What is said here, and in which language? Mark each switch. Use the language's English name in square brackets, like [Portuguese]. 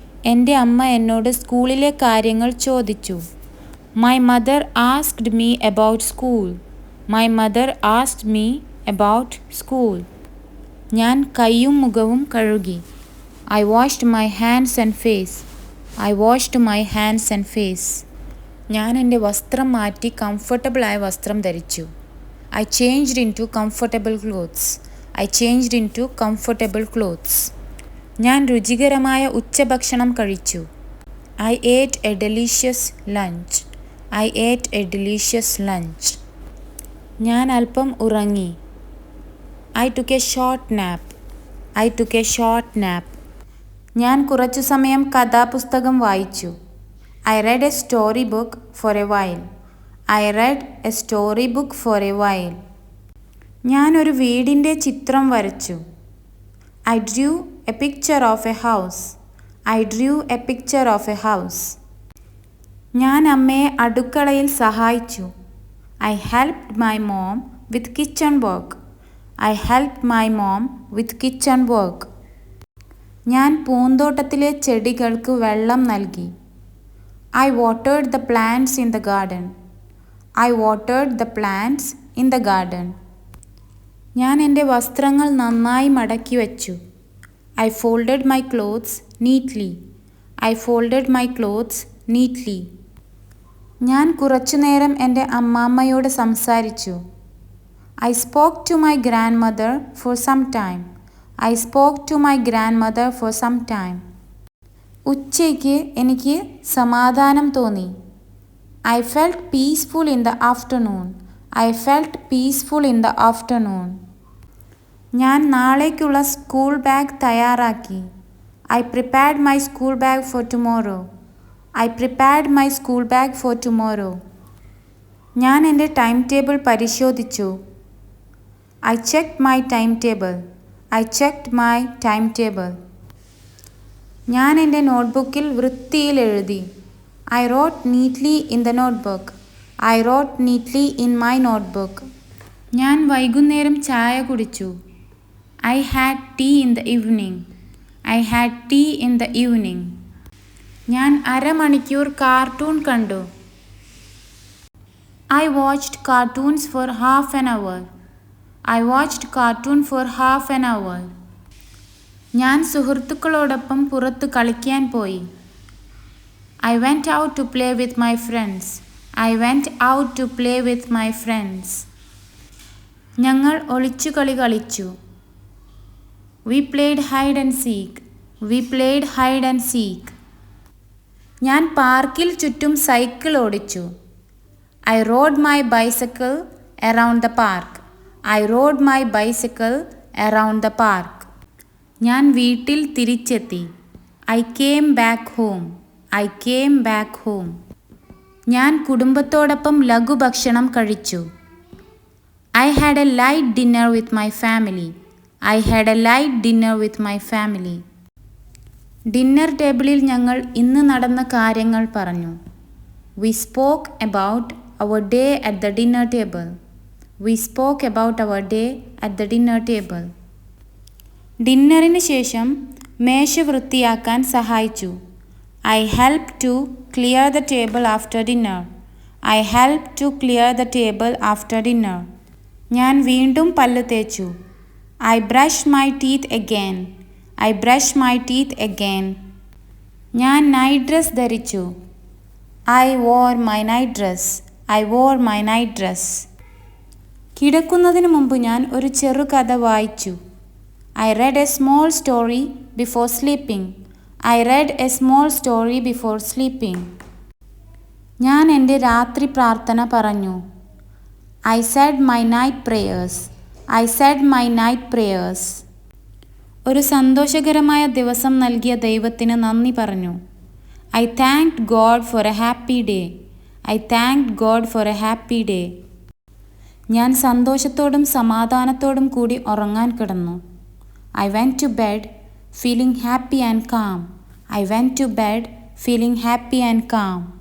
[Malayalam] എൻ്റെ അമ്മ എന്നോട് സ്കൂളിലെ കാര്യങ്ങൾ ചോദിച്ചു. [English] My mother asked me about school. My mother asked me about school. [Malayalam] ഞാൻ കൈയും മുഖവും കഴുകി. [English] I washed my hands and face. I washed my hands and face. [Malayalam] ഞാൻ എൻ്റെ വസ്ത്രം മാറ്റി കംഫർട്ടബിളായ വസ്ത്രം ധരിച്ചു. [English] I changed into comfortable clothes. I changed into comfortable clothes. [Malayalam] ഞാൻ രുചികരമായ ഉച്ചഭക്ഷണം കഴിച്ചു. [English] I ate a delicious lunch. I ate a delicious lunch. [Malayalam] ഞാൻ അല്പം ഉറങ്ങി. [English] I took a short nap. I took a short nap. [Malayalam] ഞാൻ കുറച്ചു സമയം കഥാപുസ്തകം വായിച്ചു. [English] I read a storybook for a while. I read a storybook for a while. [Malayalam] ഞാൻ ഒരു വീടിൻ്റെ ചിത്രം വരച്ചു. [English] I drew a picture of a house. I drew a picture of a house. [Malayalam] ഞാൻ അമ്മയെ അടുക്കളയിൽ സഹായിച്ചു. [English] I helped my mom with kitchen work. I helped my mom with kitchen work. [Malayalam] ഞാൻ പൂന്തോട്ടത്തിലെ ചെടികൾക്ക് വെള്ളം നൽകി. [English] I watered the plants in the garden. I watered the plants in the garden. [Malayalam] ഞാൻ എൻ്റെ വസ്ത്രങ്ങൾ നന്നായി മടക്കി വച്ചു. [English] I folded my clothes neatly. I folded my clothes neatly. [Malayalam] ഞാൻ കുറച്ചുനേരം എൻ്റെ അമ്മാമ്മയോട് സംസാരിച്ചു. [English] I spoke to my grandmother for some time. I spoke to my grandmother for some time. [Malayalam] ഉച്ചയ്ക്ക് എനിക്ക് സമാധാനം തോന്നി. [English] I felt peaceful in the afternoon. I felt peaceful in the afternoon. [Malayalam] ഞാൻ നാളേക്കുള്ള school bag തയ്യാറാക്കി. [English] I prepared my school bag for tomorrow. I prepared my school bag for tomorrow. [Malayalam] ഞാൻ എൻ്റെ time table പരിശോധിച്ചു. [English] I checked my timetable. I checked my timetable. [Malayalam] ഞാൻ എൻ്റെ നോട്ട്ബുക്കിൽ വൃത്തിയിൽ എഴുതി. [English] I wrote neatly in the notebook. I wrote neatly in my notebook. [Malayalam] ഞാൻ വൈകുന്നേരം ചായ കുടിച്ചു. [English] I had tea in the evening. I had tea in the evening. [Malayalam] ഞാൻ അരമണിക്കൂർ കാർട്ടൂൺ കണ്ടു. [English] I watched cartoons for half an hour. I watched cartoon for half an hour. [Malayalam] ഞാൻ സുഹൃത്തുക്കളോടൊപ്പം പുറത്ത് കളിക്കാൻ പോയി. [English] I went out to play with my friends. I went out to play with my friends. [Malayalam] ഞങ്ങൾ ഒളിച്ചുകളി കളിച്ചു. [English] We played hide and seek. We played hide and seek. [Malayalam] ഞാൻ പാർക്കിൽ ചുറ്റും സൈക്കിൾ ഓടിച്ചു. [English] I rode my bicycle around the park. I rode my bicycle around the park. [Malayalam] ഞാൻ വീട്ടിൽ തിരിച്ചെത്തി. [English] I came back home. I came back home. [Malayalam] ഞാൻ കുടുംബത്തോടൊപ്പം ലഘുഭക്ഷണം കഴിച്ചു. [English] I had a light dinner with my family. I had a light dinner with my family. [Malayalam] Dinner ടേബിളിൽ ഞങ്ങൾ ഇന്ന് നടന്ന കാര്യങ്ങൾ പറഞ്ഞു. [English] We spoke about our day at the dinner table. We spoke about our day at the dinner table. [Malayalam] ഡിന്നറിന് ശേഷം മേശ വൃത്തിയാക്കാൻ സഹായിച്ചു. [English] I helped to clear the table after dinner. I helped to clear the table after dinner. [Malayalam] ഞാൻ വീണ്ടും പല്ല് തേച്ചു. [English] I brushed my teeth again. I brushed my teeth again. [Malayalam] ഞാൻ night dress ധരിച്ചു. [English] I wore my night dress. I wore my night dress. [Malayalam] കിടക്കുന്നതിന് മുമ്പ് ഞാൻ ഒരു ചെറുകഥ വായിച്ചു. [English] I read a small story before sleeping. I read a small story before sleeping. [Malayalam] ഞാൻ എൻ്റെ രാത്രി പ്രാർത്ഥന പറഞ്ഞു. [English] I said my night prayers. I said my night prayers. [Malayalam] ഒരു സന്തോഷകരമായ ദിവസം നൽകിയ ദൈവത്തിന് നന്ദി പറഞ്ഞു. [English] I thanked God for a happy day. I thanked God for a happy day. [Malayalam] ഞാൻ സന്തോഷത്തോടും സമാധാനത്തോടും കൂടി ഉറങ്ങാൻ കിടന്നു. [English] I went to bed feeling happy and calm. I went to bed feeling happy and calm.